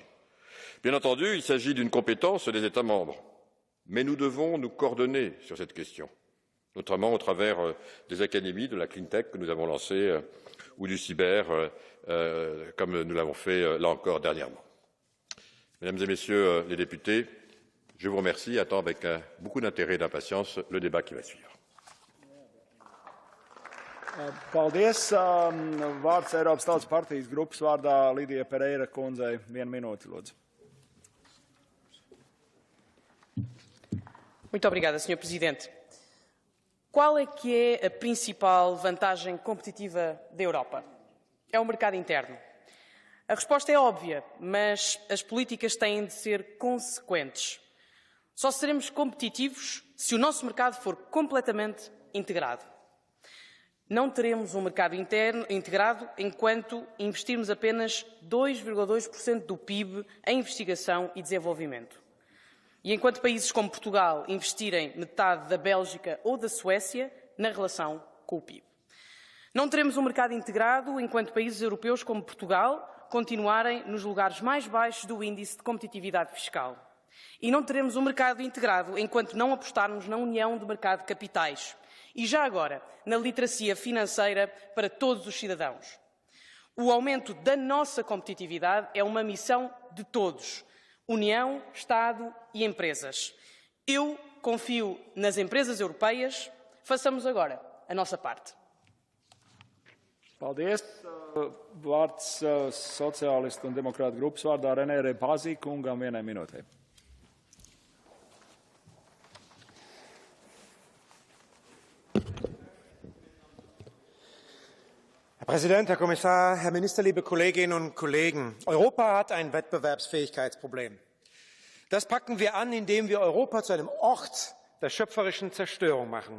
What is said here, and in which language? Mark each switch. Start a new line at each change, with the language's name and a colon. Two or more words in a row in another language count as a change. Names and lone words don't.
French: Bien entendu, il s'agit d'une compétence des États membres, mais nous devons nous coordonner sur cette question, notamment au travers des académies de la
English: clean tech
French: que nous avons lancées ou du cyber, comme nous l'avons fait là encore dernièrement. Mesdames et Messieurs les députés, je vous remercie et attends avec beaucoup d'intérêt et d'impatience le débat qui va suivre.
Latvian: Paldies. Vārds Eiropas Tautas partijas grupas vārdā Lidija Pereira kundzei. 1 minūte, lūdzu.
Portuguese: Muito obrigada, Sr. Presidente. Qual é que é a principal vantagem competitiva da Europa? É o mercado interno. A resposta é óbvia, mas as políticas têm de ser consequentes. Só seremos competitivos se o nosso mercado for completamente integrado. Não teremos um mercado interno integrado enquanto investirmos apenas 2,2% do PIB em investigação e desenvolvimento. E enquanto países como Portugal investirem metade da Bélgica ou da Suécia na relação com o PIB. Não teremos um mercado integrado enquanto países europeus como Portugal continuarem nos lugares mais baixos do índice de competitividade fiscal. E não teremos um mercado integrado enquanto não apostarmos na união do mercado de capitais. E já agora, na literacia financeira para todos os cidadãos. O aumento da nossa competitividade é uma missão de todos. União, Estado e empresas. Eu confio nas empresas europeias. Façamos agora a nossa parte.
Latvian: Paldies. Vārds sociālistu un demokrātu grupas vārdā Renē Repazī kungam 1 minūtei.
German: Herr Präsident, Herr Kommissar, Herr Minister, liebe Kolleginnen und Kollegen! Europa hat ein Wettbewerbsfähigkeitsproblem. Das packen wir an, indem wir Europa zu einem Ort der schöpferischen Zerstörung machen.